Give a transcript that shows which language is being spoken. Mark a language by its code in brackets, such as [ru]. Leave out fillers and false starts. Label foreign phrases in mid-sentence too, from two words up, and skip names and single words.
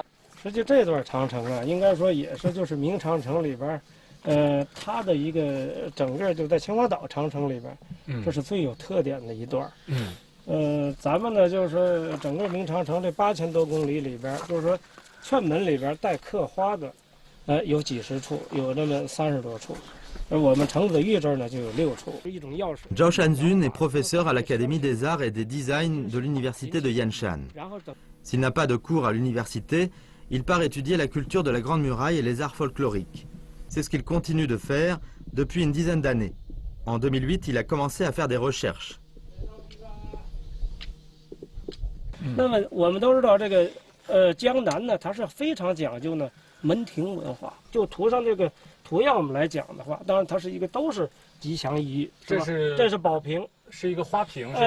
[zh] 实际这段长城啊，应该说也是就是明长城里边，它的一个整个就在青花岛长城里边，这是最有特点的一段。咱们呢就是说整个明长城这8000多公里里边，就是说券门里边带刻花的，有几十处，有那么30多处。而我们程子玉这儿呢就有6处，一种药水。 [fr] Zhao Shanjun est professeur à l'Académie des Arts et des Designs de l'Université de Yanshan. S'il n'a pas de cours à l'université, il part étudier la culture de la Grande Muraille et les arts folkloriques. C'est ce qu'il continue de faire depuis une dizaine d'années. En 2008, il a commencé à faire des recherches. [zh] 那么我们都知道这个江南呢，它是非常讲究呢门庭文化。就图上这个图样我们来讲的话，当然它是一个都是吉祥衣，这是宝瓶，是一个花瓶，是吧？